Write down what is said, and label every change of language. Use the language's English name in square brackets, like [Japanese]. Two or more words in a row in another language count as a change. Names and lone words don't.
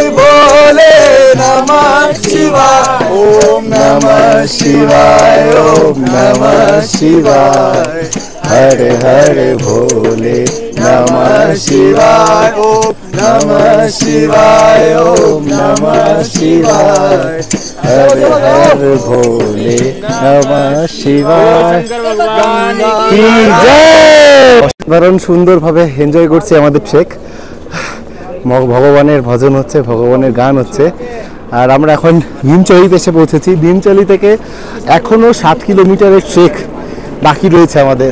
[Sanskrit] भोले नमः शिवाय, ओम नमः शिवाय, ओम नमः शिवाय, हरे हरे भोले नमः शिवाय, ओम नमः शिवाय, ओम नमः शिवाय, हरे हरे भोले नमः शिवाय। [Bangla] অসাধারণ সুন্দরভাবে এনজয় করছি আমাদের ট্রেক। ভগবানের ভজন হচ্ছে, ভগবানের গান হচ্ছে, আর আমরা এখন ভীমচলিতে এসে পৌঁছেছি। ভীমচলি থেকে এখনও 7 কিলোমিটারের ট্রেক বাকি রয়েছে আমাদের।